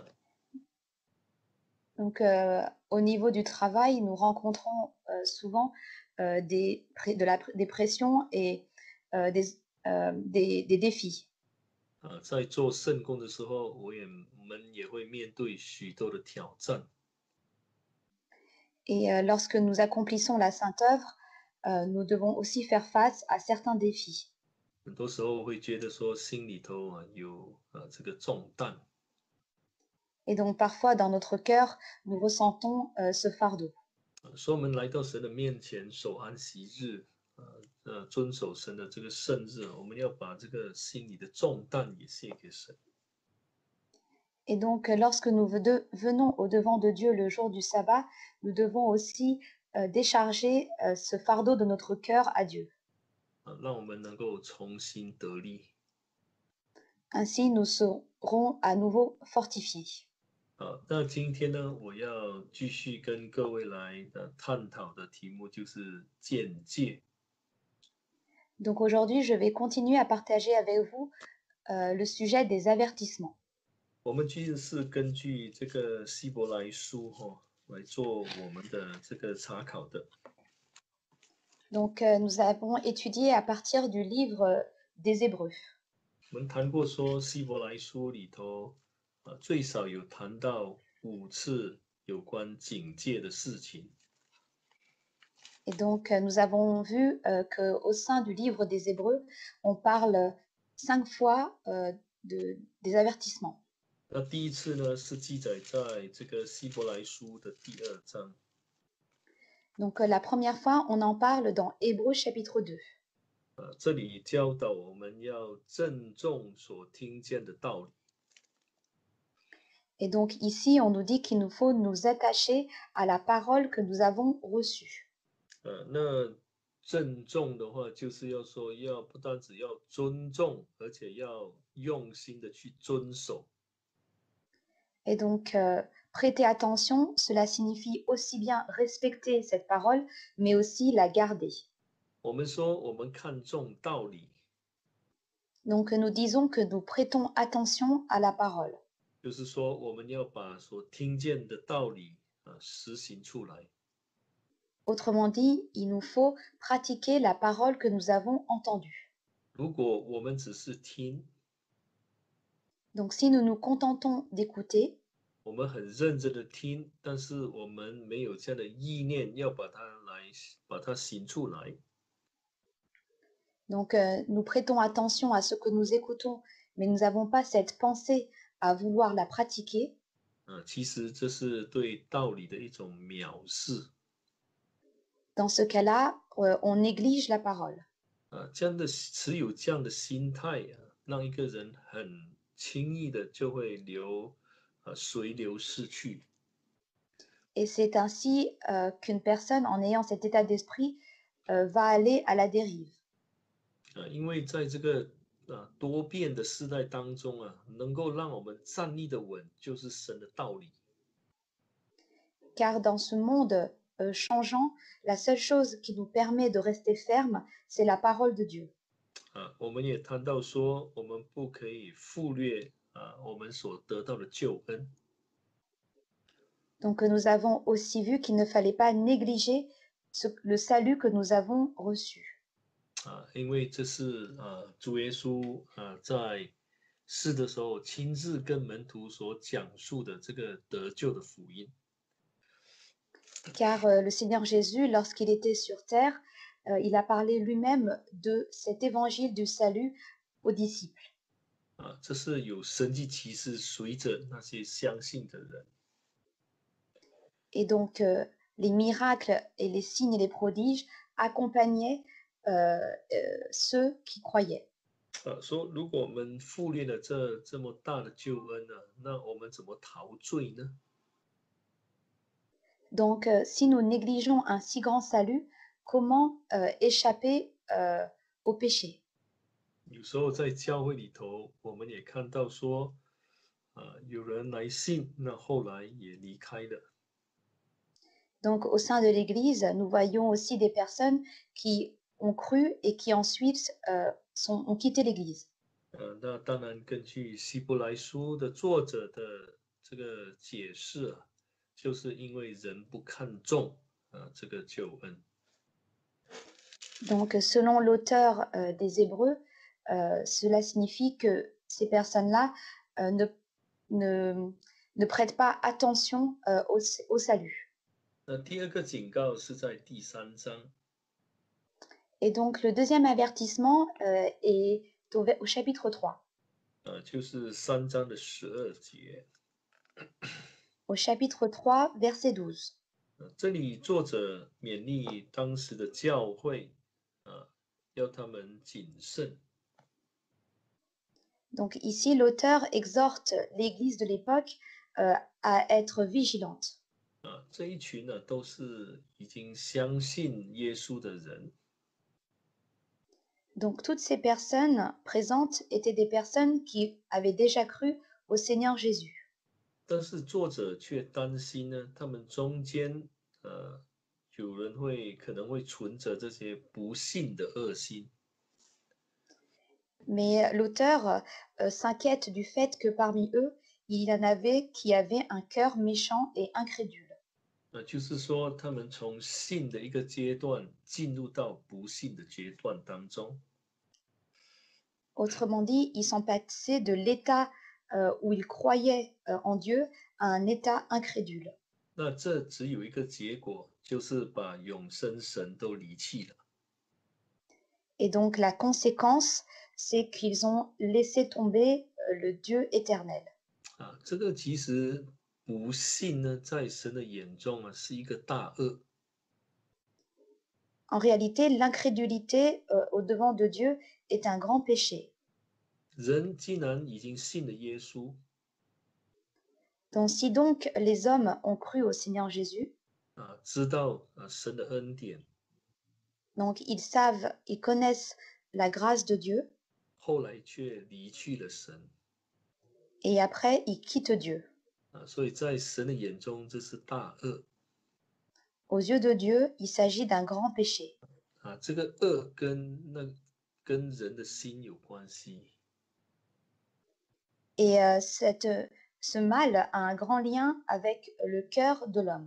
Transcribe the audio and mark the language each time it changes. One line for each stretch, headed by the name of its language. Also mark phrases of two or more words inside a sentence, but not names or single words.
French: Donc, au niveau du travail, nous rencontrons souvent des pressions et des défis.
Chinese: 在做圣工的时候，我们也会面对许多的挑战。
French: Et lorsque nous accomplissons la sainte œuvre, nous devons aussi faire face à certains défis.
Chinese: 很多时候会觉得说心里头有这个重担。
French: Et donc parfois dans notre cœur, nous ressentons ce fardeau.
Chinese: 所以我们来到神的面前守安息日，遵守神的这个圣日，我们要把这个心里的重担也卸给神。
French: Et donc lorsque nous venons au-devant de Dieu le jour du sabbat, nous devons aussi décharger ce fardeau de notre cœur à Dieu.
Chinese: 让我们能够重新得力。
French: Ainsi, nous serons à nouveau fortifiés.
Chinese: 好，那今天呢，我要继续跟各位来探讨的题目就是见解。
French: Donc aujourd'hui, je vais continuer à partager avec vous le sujet des avertissements.
Chinese: 我们其实是根据这个希伯来书来做我们的这个查考的。
French: Donc nous avons étudié à partir du livre des Hébreux.
Chinese: 我们谈过说希伯来书里头最少有谈到5次有关警戒的事情。
French: Et donc nous avons vu qu'au sein du livre des Hébreux, on parle 5 fois des avertissements.
Chinese: 那第一次呢是记载在这个希伯来书的第2章。
French: Donc la première fois, on en parle dans Hébreux chapitre 2.
Chinese: 这里教导我们要郑重所听见的道理。
French: Et donc ici, on nous dit qu'il nous faut nous attacher à la parole que nous avons reçue.
Chinese: 那郑重的话，就是要说要不单只要尊重，而且要用心的去遵守。
French: Et donc prêter attention, cela signifie aussi bien respecter cette parole, mais aussi la garder.
Chinese: 我们说我们看重道理，
French: Donc nous disons que nous prêtons attention à la parole.
Chinese: 就是说我们要把所听见的道理实行出来。
French: Autrement dit, il nous faut pratiquer la parole que nous avons entendue.
Chinese: 如果我们只是听，
French: Donc si nous nous contentons d'écouter,
Chinese: 我们很认真的听，但是我们没有这样的意念要把它行出来，
French: donc nous prêtons attention à ce que nous écoutons, mais nous n'avons pas cette pensée à vouloir la pratiquer,
Chinese: 其实这是对道理的一种藐视。
French: dans ce cas-là, on néglige la parole.
Chinese: 这样的持有这样的心态让一个人很轻易的就会随流逝去。
French: Et c'est ainsi qu'une personne, en ayant cet état d'esprit, va aller à la dérive.
Chinese: 因为在这个多变的时代当中能够让我们站立的稳，就是神的道理。
French: Car dans ce monde changeant, la seule chose qui nous permet de rester ferme, c'est la parole de Dieu.
Chinese: 我们也谈到说，我们不可以忽略我们所得到的救恩。
French: Donc nous avons aussi vu qu'il ne fallait pas négliger le salut que nous avons reçu.
Chinese: 因为这是主耶稣在世的时候亲自跟门徒所讲述的这个得救的福音。
French: Car le Seigneur Jésus, lorsqu'il était sur terre, il a parlé lui-même de cet évangile du salut aux disciples.
Chinese: 这是有神迹奇事随着那些相信的人。
French: Et donc les miracles et les signes et les prodiges accompagnaient ceux qui croyaient.
Chinese: 说如果我们忽略了这么大的救恩那我们怎么逃罪呢？
French: Donc si nous négligeons un si grand salut, comment échapper au péché?
Chinese: 有时候在教会里头，我们也看到说，有人来信，那后来也离开了。
French: Donc au sein de l'Église, nous voyons aussi des personnes qui ont cru et qui ensuite ont quitté l'Église.
Chinese: 那当然，根据希伯来书的作者的这个解释就是因为人不看重这个救恩。
French: Donc selon l'auteur des Hébreux, cela signifie que ces personnes-là ne prêtent pas attention au salut.
Chinese: 那第二个警告是在第3章。
French: Et donc le deuxième avertissement est au chapitre 3.
Chinese: 就是3章的12节。
French: Au chapitre 3, verset 12.
Chinese: 这里作者勉励当时的教会要他们谨慎。
French: Donc ici, l'auteur exhorte l'Église de l'époque à être vigilante.
Chinese: 这一群都是已经相信耶稣的人。
French: Donc toutes ces personnes présentes étaient des personnes qui avaient déjà cru au Seigneur Jésus.
Chinese: 但是作者却担心呢，他们中间有人可能会存着这些不信的恶心。
French: Mais l'auteur s'inquiète du fait que parmi eux, il y en avait qui avaient un cœur méchant et incrédule.
Chinese: 就是说，他们从信的一个阶段进入到不信的阶段当中。
French: Autrement dit, ils sont passés de l'état où ils croyaient en Dieu à un état incrédule.
Chinese: 那这只有一个结果，就是把永生神都离弃了。
French: Et donc la conséquence, c'est qu'ils ont laissé tomber le Dieu éternel.
Chinese: 这个其实不信呢，在神的眼中是一个大恶。
French: En réalité, l'incrédulité au devant de Dieu est un grand péché.
Chinese: 人既然已经信了耶稣，
French: Donc si donc les hommes ont cru au Seigneur Jésus,
Chinese: 知道神的恩典，
French: donc ils savent, ils connaissent la grâce de Dieu,
Chinese: 后来却离去了神。
French: et après ils quittent Dieu.
Chinese: 所以在神的眼中，这是大恶。
French: Aux yeux de Dieu, il s'agit d'un grand péché.
Chinese: 这个恶跟人的心有关系。
French: Et ce mal a un grand lien avec le cœur de l'homme.